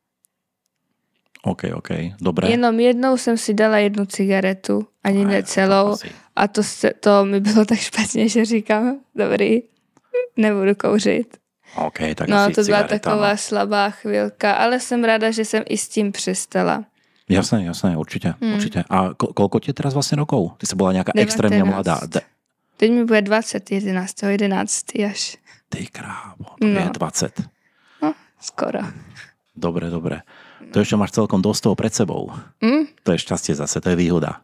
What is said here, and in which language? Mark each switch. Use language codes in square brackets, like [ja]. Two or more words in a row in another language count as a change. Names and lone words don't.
[sk] OK, dobré. [cs] Jenom jednou jsem si dala jednu cigaretu, ani ne celou. A to mi bylo tak špatně, že říkám, dobrý, nebudu kouřit. OK, tak no, asi to byla cigareta, taková slabá chvíľka, ale jsem ráda, že jsem i s tím přestala. [sk] Jasné, určite. A koľko ti teraz vlastne rokov? Ty si bola nejaká 19. Extrémne mladá. [cs] Teď mi bude 20, 11. až. Ty krávo, to je 20. No, skoro. [sk] Dobre. To ešte máš celkom dosť toho pred sebou. To je šťastie zase, to je výhoda.